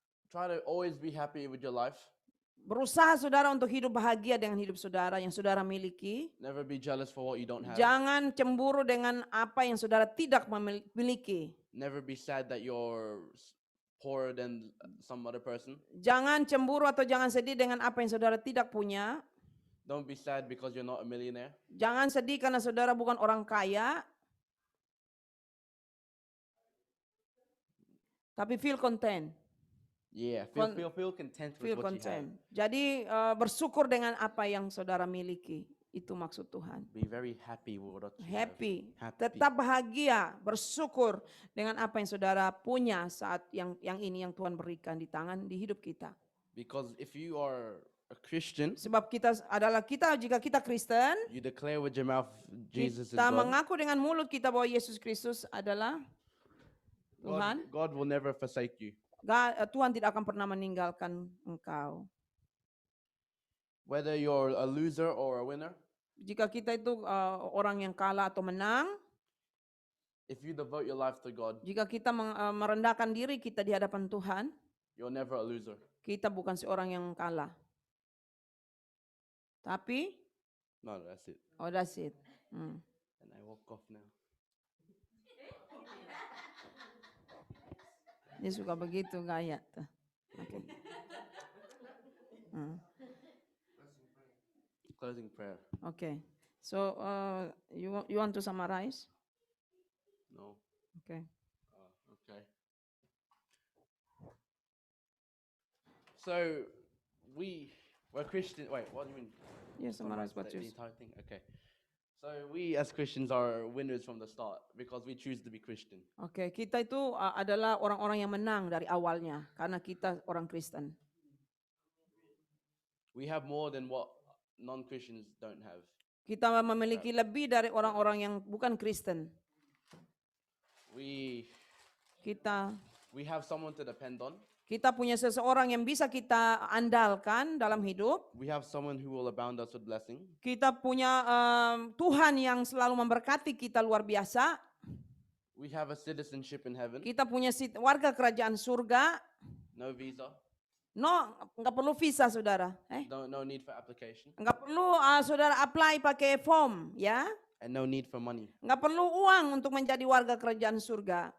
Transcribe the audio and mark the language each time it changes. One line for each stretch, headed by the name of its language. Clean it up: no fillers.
English: Try to always be happy with your life.
Indonesian: Berusaha saudara untuk hidup bahagia dengan hidup saudara yang saudara miliki.
English: Never be jealous for what you don't have.
Indonesian: Jangan cemburu dengan apa yang saudara tidak memiliki.
English: Never be sad that you're poorer than some other person.
Indonesian: Jangan cemburu atau jangan sedih dengan apa yang saudara tidak punya.
English: Don't be sad because you're not a millionaire.
Indonesian: Jangan sedih karena saudara bukan orang kaya.
English: Tapi feel content. Yeah, Con- feel content with Feel what you have. content.
Indonesian: Jadi bersyukur dengan apa yang saudara miliki. Itu maksud Tuhan.
English: Be very happy with what you Happy. have. Happy.
Indonesian: Tetap bahagia, bersyukur dengan apa yang saudara punya saat yang ini yang Tuhan berikan di tangan di hidup kita.
English: Because if you are a Christian,
Indonesian: Sebab jika kita Kristen,
English: you declare with your mouth Jesus is
Indonesian: kita
English: God.
Indonesian: mengaku dengan mulut kita bahwa Yesus Kristus adalah Tuhan.
English: God will never forsake you.
Indonesian: Tuhan tidak akan pernah meninggalkan engkau.
English: Whether you're a loser or a winner,
Indonesian: Jika kita itu orang yang kalah atau menang,
English: if you devote your life to God,
Indonesian: jika kita merendahkan diri kita di hadapan Tuhan,
English: you're never a loser.
Indonesian: kita bukan seorang yang kalah. Tapi,
English: No, that's it. that's it. And I walk off now.
Indonesian: Dia suka begitu gaya tuh. Okay.
English: Closing prayer. Okay. So, you want to summarize? No. Okay. Okay. So we're Christian. Wait, what do you mean? Ya, summarize what The you entire thing. Okay. So we as Christians are winners from the start because we choose to be Christian.
Indonesian: Oke, kita itu adalah orang-orang yang menang dari awalnya karena kita orang Kristen.
English: We have more than what non-Christians don't have.
Indonesian: Kita memiliki lebih dari orang-orang yang bukan Kristen.
English: We
Indonesian: Kita
English: have someone to depend on.
Indonesian: kita punya seseorang yang bisa kita andalkan dalam hidup.
English: We have someone who will abound us with blessing.
Indonesian: Kita punya Tuhan yang selalu memberkati kita luar biasa.
English: We have a citizenship in heaven.
Indonesian: Kita punya warga kerajaan surga.
English: No visa.
Indonesian: No, nggak perlu visa, saudara.
English: No need for application.
Indonesian: Nggak perlu saudara apply pakai form, ya.
English: And no need for money.
Indonesian: Nggak perlu uang untuk menjadi warga kerajaan surga.